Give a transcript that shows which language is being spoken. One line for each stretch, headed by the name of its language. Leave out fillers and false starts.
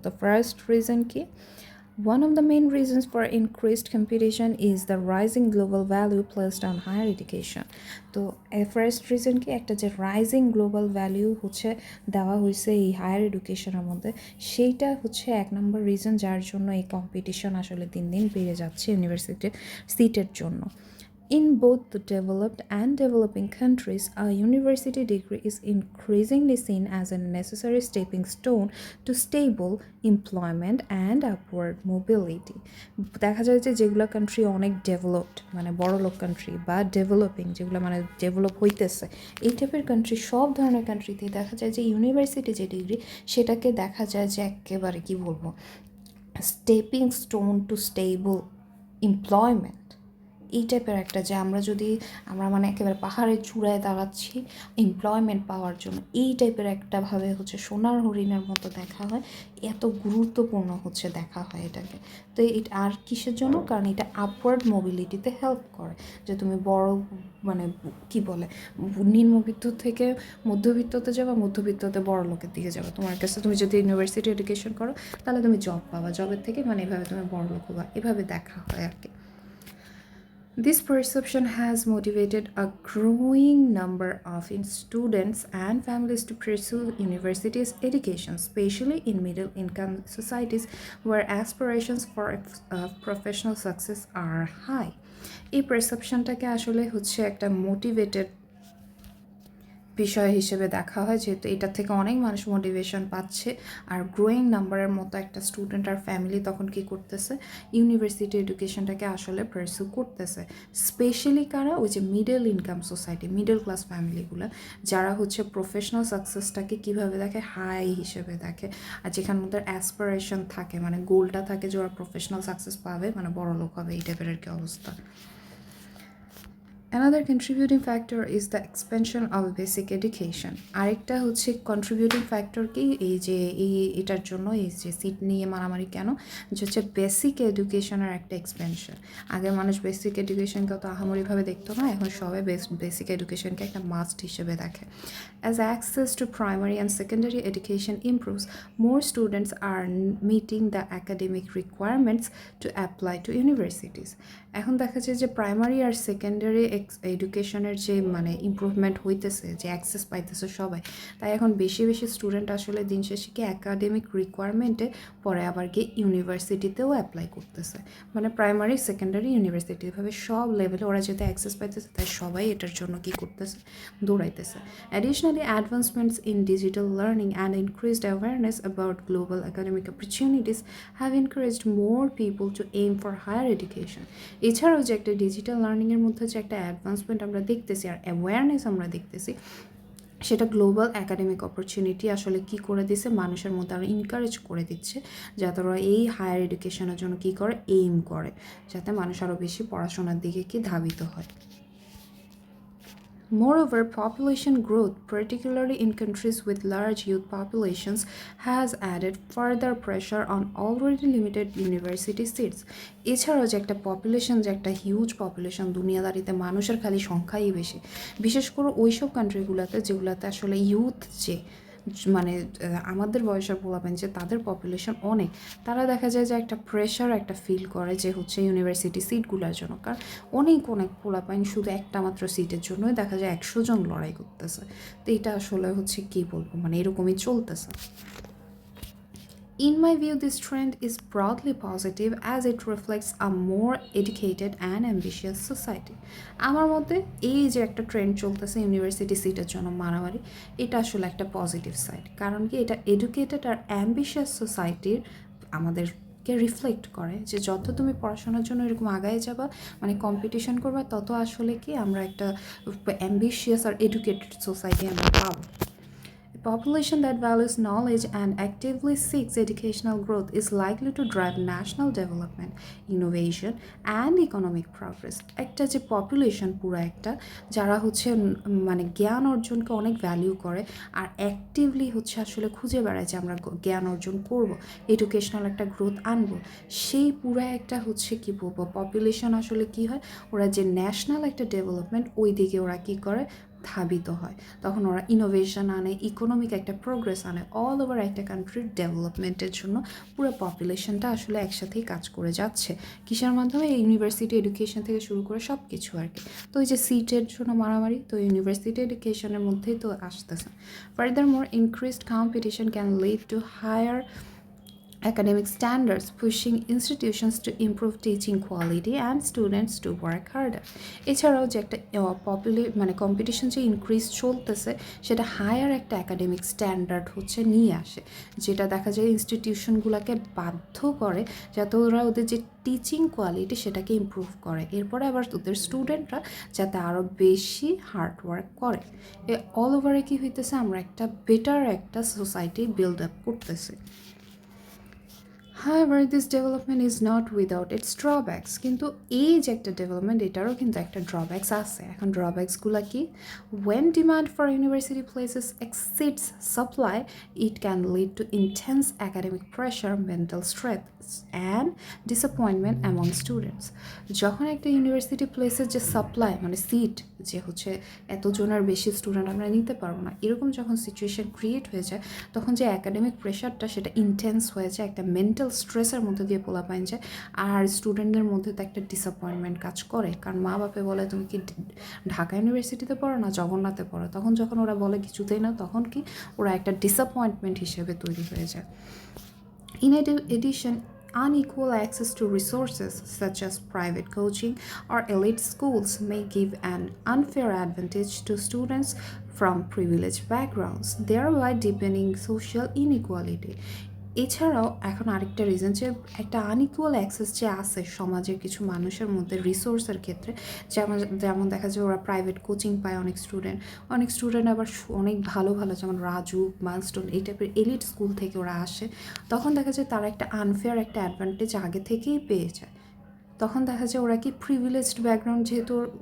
Bangla: তো first reason কি,
English: one of the main reasons for increased competition is the rising global value placed on higher education.
Bangla: তো first reason কি, একটা যে rising global value হচ্ছে দেওয়া হয়েছে এই হায়ার এডুকেশনের মধ্যে, সেইটা হচ্ছে এক নম্বর রিজন যার জন্য এই কম্পিটিশন আসলে দিন দিন বেড়ে যাচ্ছে ইউনিভার্সিটির সিটের জন্য।
English: In both the developed and developing countries, a university degree is increasingly seen as a necessary stepping stone to stable employment and upward mobility.
Bangla: দেখা যায় যে যেগুলো কান্ট্রি অনেক ডেভেলপড মানে বড়লোক কান্ট্রি বা ডেভেলপিং যেগুলো মানে ডেভেলপ হইতেছে, এই টাইপের কান্ট্রি, সব ধরনের কান্ট্রিতেই দেখা যায় যে ইউনিভার্সিটি যে ডিগ্রি সেটাকে দেখা যায় যে একেবারে কী বলবো
English: Stepping stone to stable employment.
Bangla: এই টাইপের একটা যে আমরা মানে একেবারে পাহাড়ের চূড়ায় দাঁড়াচ্ছি এমপ্লয়মেন্ট পাওয়ার জন্য, এই টাইপের একটাভাবে হচ্ছে সোনার হরিণের মতো দেখা হয়, এত গুরুত্বপূর্ণ হচ্ছে দেখা হয় এটাকে। তো এটা আর কিসের জন্য, কারণ এটা আপওয়ার্ড মোবিলিটিতে হেল্প করে, যে তুমি বড় মানে কি বলে নিম্নবিত্ত থেকে মধ্যবিত্ততে যাবা, মধ্যবিত্ততে বড় লোকের দিকে যাবে। তোমার কাছে তুমি যদি ইউনিভার্সিটি এডুকেশন করো তাহলে তুমি জব পাবা, জবের থেকে মানে এভাবে তুমি বড় লোক হবা, এভাবে দেখা হয় আর কি।
English: This perception has motivated a growing number of students and families to pursue university's education, especially in middle-income societies where aspirations for professional success are high.
Bangla: এই পারসেপশনটাকে আসলে হচ্ছে একটা মোটিভেটেড বিষয় হিসেবে দেখা হয়, যেহেতু এটা থেকে অনেক মানুষ মোটিভেশন পাচ্ছে। আর গ্রোয়িং নাম্বারের মতো একটা স্টুডেন্ট আর ফ্যামিলি তখন কি করতেছে, ইউনিভার্সিটি এডুকেশনটাকে আসলে পারসিউ করতেছে। স্পেশালি কারা, ওই যে middle income society, middle class ফ্যামিলিগুলো, যারা হচ্ছে প্রফেশনাল সাকসেসটাকে কীভাবে দেখে, হাই হিসেবে দেখে, আর যেখানে ওদের অ্যাসপিরেশন থাকে মানে গোলটা থাকে যে ওরা প্রফেশনাল সাকসেস পাবে মানে বড় লোক হবে, এই টাইপের আর কি অবস্থা।
English: Another contributing factor is the expansion of basic education.
Bangla: আরেকটা হচ্ছে কন্ট্রিবিউটিং ফ্যাক্টর কি এই যে এটার জন্য এই যে সিট নিয়ে মারামারি কেন যে হচ্ছে বেসিক এডুকেশনের একটা এক্সপেনশন। আগে মানুষ বেসিক এডুকেশনকে অত আহামরিভাবে দেখতো না, এখন সবাই বেসিক এডুকেশনকে একটা মাস্ট হিসেবে দেখে।
English: As access to primary and secondary education improves, more students are meeting the academic requirements to apply to universities.
Bangla: এখন দেখা যায় যে প্রাইমারি আর সেকেন্ডারি এডুকেশনের যে মানে ইমপ্রুভমেন্ট হইতেছে, যে অ্যাক্সেস পাইতেছে সবাই, তাই এখন বেশি বেশি স্টুডেন্ট আসলে দিন শেষে কি একাডেমিক রিকোয়ারমেন্টে পরে আবার গিয়ে ইউনিভার্সিটিতেও অ্যাপ্লাই করতেছে। মানে প্রাইমারি সেকেন্ডারি ইউনিভার্সিটি এভাবে সব লেভেলে ওরা যেতে অ্যাক্সেস পাইতেছে, তাই সবাই এটার জন্য কি করতেছে, দৌড়াইতেছে।
English: Additionally advancements in digital learning and increased awareness about global academic opportunities have encouraged more people to aim for higher education.
Bangla: এছাড়াও যে একটা ডিজিটাল লার্নিংয়ের মধ্যে যে একটা অ্যাডভান্সমেন্ট আমরা দেখতেছি আর অ্যাওয়ারনেস আমরা দেখতেছি, সেটা গ্লোবাল একাডেমিক অপরচুনিটি আসলে কি করে দিচ্ছে, মানুষের মধ্যে আরও এনকারেজ করে দিচ্ছে যাতে ওরা এই হায়ার এডুকেশনের জন্য কি করে, এইম করে, যাতে মানুষ আরও বেশি পড়াশোনার দিকে কি ধাবিত হয়।
English: Moreover, population growth, particularly in countries with large youth populations, has added further pressure on already limited university seats.
Bangla: এছাড়াও যে একটা পপুলেশন, যে একটা হিউজ পপুলেশন, দুনিয়াদারিতে মানুষের খালি সংখ্যাই বেশি, বিশেষ করে ওইসব কান্ট্রিগুলোতে যেগুলোতে আসলে ইউথ যে মানে আমাদের বয়সের পোলাপান যে তাদের পপুলেশন অনেক, তারা দেখা যায় যে একটা প্রেশার একটা ফিল করে যে হচ্ছে ইউনিভার্সিটি সিটগুলোর জন্য। কারণ অনেক অনেক পোলাপাইন শুধু একটা মাত্র সিটের জন্যই দেখা যায় 100 জন লড়াই করতেছে। তো এটা আসলে হচ্ছে কী বলবো, মানে এরকমই চলতেছে।
English: In my view, this trend is broadly positive as it reflects a more educated and ambitious society.
Bangla: আমার মতে এই যে একটা ট্রেন্ড চলতেছে ইউনিভার্সিটি সিটের জন্য মারামারি, এটা আসলে একটা পজিটিভ সাইড। কারণ কি, এটা এডুকেটেড আর অ্যাম্বিশিয়াস সোসাইটির আমাদেরকে রিফ্লেক্ট করে যে যত তুমি পড়াশোনার জন্য এরকম আগায় যাবা, মানে কম্পিটিশন করবা, তত আসলে কি আমরা একটা অ্যাম্বিশিয়াস আর এডুকেটেড সোসাইটি আমরা পাবো।
English: A population that values knowledge and actively seeks educational growth is likely to drive national development, innovation, and economic progress.
Bangla: একটা যে পপুলেশন পুরো একটা, যারা হচ্ছে মানে জ্ঞান অর্জনকে অনেক ভ্যালিউ করে আর অ্যাক্টিভলি হচ্ছে আসলে খুঁজে বেড়ায় যে আমরা জ্ঞান অর্জন করব, এডুকেশনাল একটা গ্রোথ আনবো, সেই পুরো একটা হচ্ছে কি বলবো পপুলেশন আসলে কি হয়, ওরা যে ন্যাশনাল একটা ডেভেলপমেন্ট ওই দিকে ওরা কি করে, ধাবিত হয়। তখন ওরা ইনোভেশন আনে, ইকোনমিক একটা প্রোগ্রেস আনে, অল ওভার একটা কান্ট্রির ডেভেলপমেন্টের জন্য পুরো পপুলেশনটা আসলে একসাথেই কাজ করে যাচ্ছে। কিসের মাধ্যমে, ইউনিভার্সিটি এডুকেশন থেকে শুরু করে সব কিছু আর কি। তো এই যে সিটের জন্য মারামারি, তো ইউনিভার্সিটি এডুকেশনের মধ্যেই তো আসতেছে।
English: Furthermore, increased competition can lead to higher academic standards, pushing institutions to improve teaching quality and students to work harder.
Bangla: এছাড়াও যে একটা মানে কম্পিটিশন যে ইনক্রিজ চলতেছে, সেটা হায়ার একটা একাডেমিক স্ট্যান্ডার্ড হচ্ছে নিয়ে আসে, যেটা দেখা যায় ইনস্টিটিউশনগুলোকে বাধ্য করে যাতে ওরা ওদের যে টিচিং কোয়ালিটি সেটাকে ইমপ্রুভ করে, এরপরে আবার ওদের স্টুডেন্টরা যাতে আরও বেশি হার্ড ওয়ার্ক করে। অল ওভারে কী হইতেছে, আমরা একটা বেটার একটা সোসাইটি বিল্ড আপ করতেছি।
English: However, this development is not without its drawbacks.
Bangla: কিন্তু এই যে একটা ডেভেলপমেন্ট, এটারও কিন্তু একটা ড্রব্যাকস আছে। এখন ড্রব্যাকসগুলো কি?
English: When demand for university places exceeds supply, it can lead to intense academic pressure, mental stress, and disappointment among students.
Bangla: যখন একটা ইউনিভার্সিটি প্লেসের যে সাপ্লাই, মানে সিট যে হচ্ছে এতজনের বেশি স্টুডেন্ট আমরা নিতে পারবো না, এরকম যখন সিচুয়েশন ক্রিয়েট হয়ে যায়, তখন যে একাডেমিক প্রেশারটা সেটা ইন্টেন্স হয়ে যায়, একটা মেন্টাল স্ট্রেসের মধ্যে দিয়ে পোলাপাইন যায়। আর স্টুডেন্টদের মধ্যে তো একটা ডিসঅ্যাপয়েন্টমেন্ট কাজ করে, কারণ মা বাপে বলে তুমি কি ঢাকা ইউনিভার্সিটিতে পড়ো না জগন্নাথে পড়ো, তখন যখন ওরা বলে কিছুতেই না, তখন কি ওরা একটা ডিসঅ্যাপয়েন্টমেন্ট হিসেবে তৈরি হয়ে যায়।
English: In addition, unequal access to resources such as private coaching or elite schools may give an unfair advantage to students from privileged backgrounds, thereby deepening social inequality.
Bangla: এছাড়াও এখন আরেকটা রিজন যে একটা আনইকুয়াল অ্যাক্সেস যে আছে সমাজের কিছু মানুষের মধ্যে রিসোর্সের ক্ষেত্রে, যেমন যেমন দেখা যায় ওরা প্রাইভেট কোচিং পায় অনেক স্টুডেন্ট আবার অনেক ভালো ভালো যেমন রাজু, মাইলস্টোন এই টাইপের এলিট স্কুল থেকে ওরা আসে, তখন দেখা যায় তারা একটা আনফেয়ার একটা অ্যাডভান্টেজ আগে থেকেই পেয়ে যায়। তখন দেখা যায় ওরা কি প্রিভিলেজড ব্যাকগ্রাউন্ড যেহেতু